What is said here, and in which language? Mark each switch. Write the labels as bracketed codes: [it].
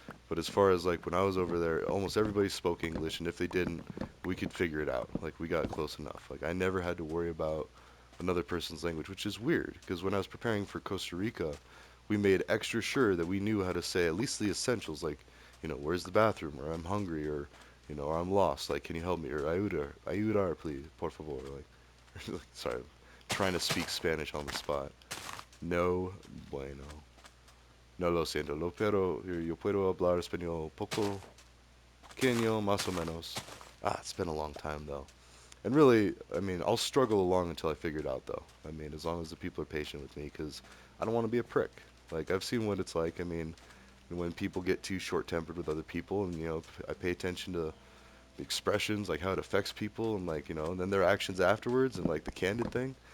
[en] But as far as like when I was over there, almost everybody spoke English, and if they didn't, we could figure it out. Like we got close enough. Like I never had to worry about another person's language, which is weird because when I was preparing for Costa Rica, we made extra sure that we knew how to say at least the essentials, like, where's the bathroom, or I'm hungry, or I'm lost. Like, can you help me? [es] Or ayudar, please, por favor. [en] Like, sorry, I'm trying to speak Spanish on the spot. [es] No bueno. No lo siento, pero yo puedo hablar español poco, pequeño, más o menos. [en] It's been a long time though. And really, I mean, I'll struggle along until I figure it out though. I mean, as long as the people are patient with me, because I don't want to be a prick. Like, I've seen what it's like. I mean, when people get too short-tempered with other people, and, I pay attention to the expressions, like how it affects people, and like, and then their actions afterwards, and like the candid thing.